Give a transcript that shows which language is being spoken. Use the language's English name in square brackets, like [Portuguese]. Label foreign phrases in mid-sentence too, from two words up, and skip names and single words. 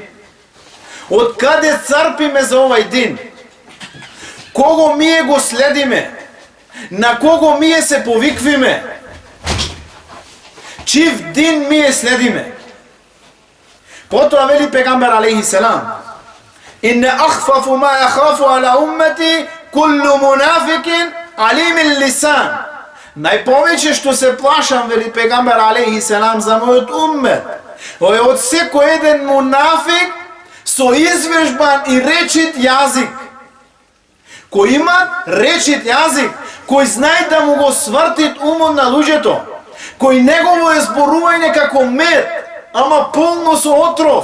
[Macedonian] Од каде црпиме за овај дин. Кого ние го следиме. На кого ние се повиквиме. Чив дин ние следиме. Потоа вели пегамбер [Arabic] عليه السلام: إنّ أخوف ما أخاف على أمتي كل منافق عليم اللسان. [Macedonian] Најповеќе што се плашам, вели пегамбер [Arabic] عليه السلام, [Macedonian] за мојот уммет, е од секој еден мунафик со извежбан и речит јазик. Кој има речит јазик, кој знае да му го свртит умот на луѓето, кој негово е зборување како мед, ама полно со отров.